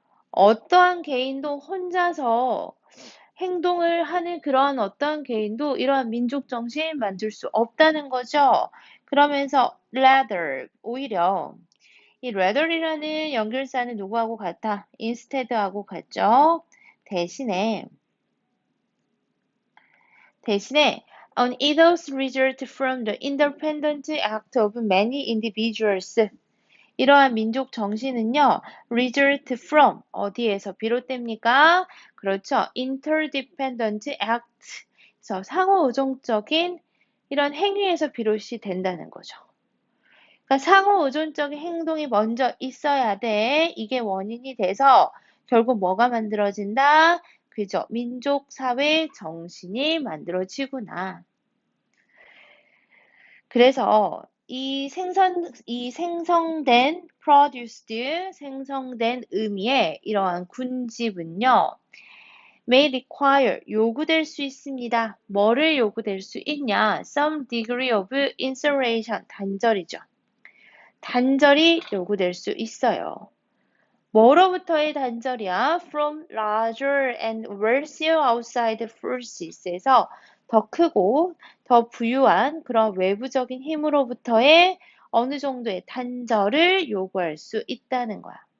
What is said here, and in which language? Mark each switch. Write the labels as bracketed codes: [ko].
[ko] 어떠한 개인도 혼자서 행동을 하는 그러한 어떠한 개인도 이러한 민족 정신 만들 수 없다는 거죠. 그러면서 rather, 오히려 이 rather이라는 연결사는 누구하고 같아? instead하고 같죠. 대신에 [en] an ethos result from the independent act of many individuals. [ko] 이러한 민족 정신은요, [en] result from [ko] 어디에서 비롯됩니까? [en] 그렇죠. interdependent act. [ko] 그래서 상호의존적인 이런 행위에서 비롯이 된다는 거죠. 그러니까 상호의존적인 행동이 먼저 있어야 돼. 이게 원인이 돼서 결국 뭐가 만들어진다? 그죠. 민족 사회 정신이 만들어지구나. 그래서 이 생성된 produced 생성된 의미의 이러한 군집은요. [en] may require [ko] 요구될 수 있습니다. 뭐를 요구될 수 있냐? [en] some degree of insertion 단절이죠. [ko] 단절이 요구될 수 있어요. 뭐로부터의 단절이야? [en] from larger and wealthier outside forces [ko] 에서 더 크고 더 부유한 그런 외부적인 힘으로부터의 어느 정도의 단절을 요구할 수 있다는 거야.